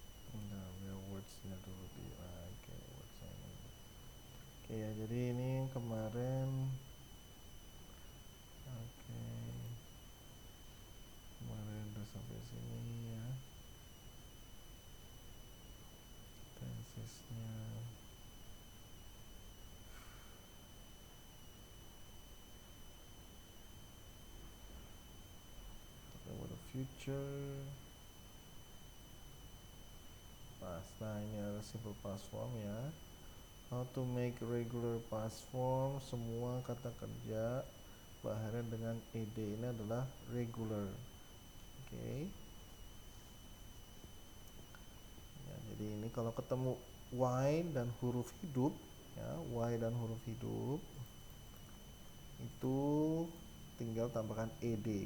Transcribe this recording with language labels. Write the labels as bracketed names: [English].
[Indonesian] Nah, biar wordsnya dulu di oke, wordsnya ini. Oke ya, jadi ini kemarin oke, kemarin udah sampai sini ya. Tensesnya about the future. Nah ini ada [English] simple past form ya. How to make regular past form. [Indonesian] Semua kata kerja berakhir dengan ed ini adalah regular. Oke. Ya, jadi ini kalau ketemu y dan huruf hidup ya, y dan huruf hidup itu tinggal tambahkan ed.